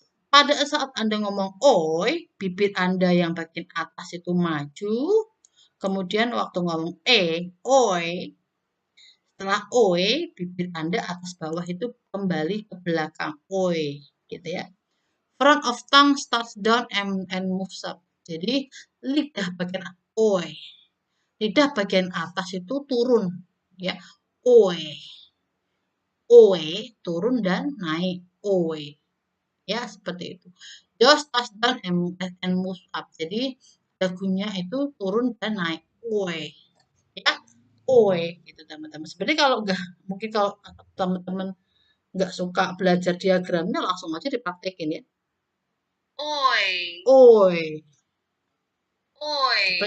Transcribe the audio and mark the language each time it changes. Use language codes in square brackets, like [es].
[id] Pada saat Anda ngomong oi, bibir Anda yang bagian atas itu maju. Kemudian waktu ngomong oi, setelah oi, bibir Anda atas bawah itu kembali ke belakang oi, gitu ya. [en] Front of tongue starts down and moves up. [id] Jadi lidah bagian oi, lidah bagian atas itu turun, ya. Oi, oi, turun dan naik oi. Ya, seperti itu. [en] Just touch down and move up. [id] Jadi dagunya itu turun dan naik. Oi. Ya, oi gitu, teman-teman. Sebenarnya kalau enggak, mungkin kalau teman-teman nggak suka belajar diagramnya, langsung aja dipraktekin ya. Oi. Oi. Coba